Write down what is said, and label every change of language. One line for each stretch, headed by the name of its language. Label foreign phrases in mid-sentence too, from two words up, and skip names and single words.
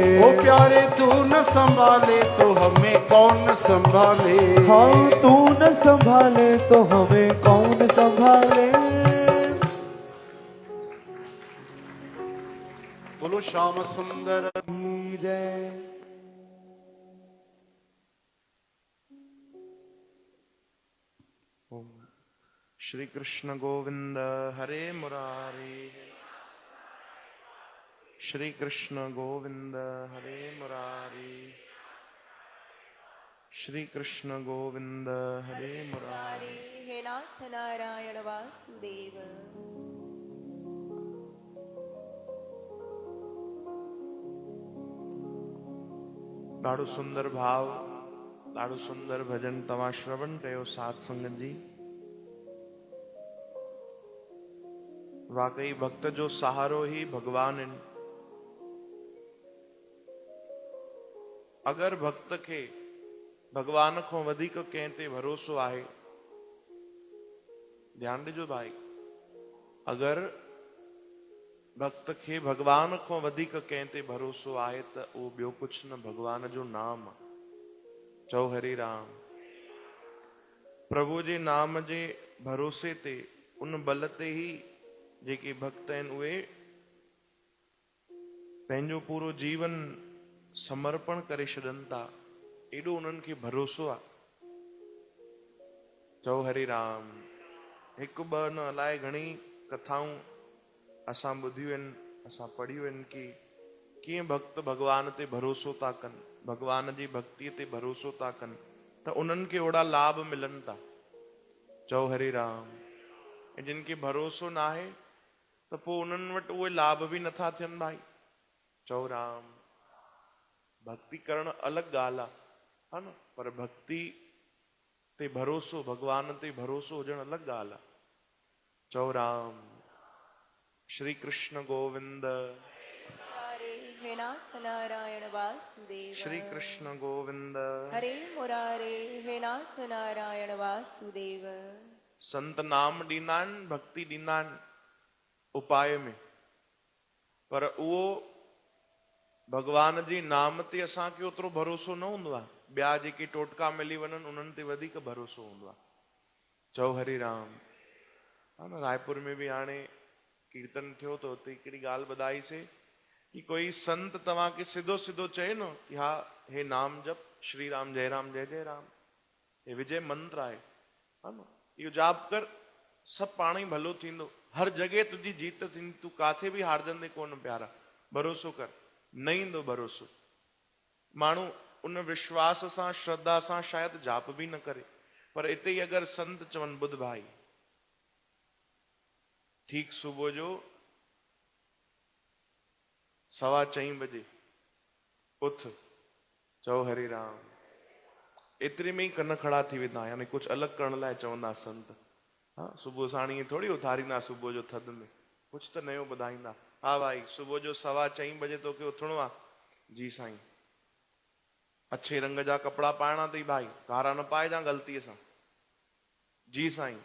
Hindi: ओ प्यारे तू न संभाले तो हमें कौन संभाले। हाँ तू न संभाले तो हमें कौन संभाले। बोलो श्याम सुंदर जय। श्री कृष्ण गोविंद हरे मुरारी। श्री कृष्ण गोविंद हरे मुरारी। श्री कृष्ण गोविंद हरे मुरारी। हे नाथ नारायण वासुदेव।
Sindhi: ॾाढो सुंदर भाव, ॾाढो सुंदर भजन तव्हां श्रवण कयो साध संगत जी। वाकई भक्त जो सहारो ही भगवान आहिनि। अगर भक्त खे भगवान खां वधीक कंहिं ते भरोसो आहे, ध्यान ॾिजो भाई, अगर भक्त खे भगवान खां वधीक कंहिं ते भरोसो आहे त उहो ॿियो कुझु न, भगवान जो नाम आहे। चओ हरे राम। प्रभु जे नाम जे भरोसे ते, उन बल ते ही जेके भक्त आहिनि उहे पंहिंजो पूरो जीवन समर्पण करे छॾनि था। एॾो उन्हनि खे भरोसो आहे। चओ हरे राम। हिकु ॿ न अलाए घणी कथाऊं असां ॿुधियूं आहिनि, असां पढ़ियूं आहिनि कि कीअं भक्त भगवान ते भरोसो था कनि, भगवान जी भक्तीअ ते भरोसो था कनि त उन्हनि खे ओड़ा लाभ मिलनि था। चओ हरे राम। ऐं जिन खे भरोसो न आहे त पोइ उन्हनि वटि उहे लाभ बि नथा थियनि भाई। चओ राम। भक्ति करणु अलॻि ॻाल्हि आहे, हा न, पर भक्ति ते भरोसो, भगवान ते भरोसो हुजणु अलॻि ॻाल्हि आहे। चओ राम। श्री कृष्ण गोविंद। हरे हे नाथ नारायण वासुदेव। श्री कृष्ण गोविंद। हरे मुरारे हे नाथ नारायण वासुदेव। संत नाम ॾींदा आहिनि, भक्ति ॾींदा आहिनि उपाय में, पर उहो भगवान जी नाम ते असांखे ओतिरो भरोसो न हूंदो आहे। ॿिया जेके टोटका मिली वञनि उन्हनि ते वधीक भरोसो हूंदो आहे। चओ हरे राम। हा न रायपुर में भी हाणे कीर्तन थियो तो हुते हिकिड़ी ॻाल्हि ॿुधाईसीं कि कोई संत तव्हांखे सिधो सिधो चए न कि हा हे नाम जप श्री राम जय जय राम, हे विजय मंत्र आहे, हा न इहो जाप कर, सभु पाण ई भलो थींदो, हर जगह तुंहिंजी जीत थींदी, तूं काथे बि हारजंदे कोन प्यारा, भरोसो कर, न ईंदो भरोसो। माण्हू उन विश्वास सां श्रद्धा सां शायदि जाप बि न करे, पर इते ई अगरि संत चवनि ॿुध भाई ठीक सुबुह जो 4:15 बजे उथ चओ हरे राम, एतिरे में ई कन खड़ा थी वेंदा, यानी कुछ अलॻि करण लाइ चवंदा संत। हाँ सुबुह साणी थोड़ी उथारींदा सुबुह जो थधि में, कुछ त नयो ॿुधाईंदा। हा भाई सुबुह जो 4:15 बजे तोखे उथणो आहे, जी साईं। अच्छे रंग जा कपिड़ा पाइणा अथई भाई, कारा न पाइजां ग़लतीअ सां, जी साईं।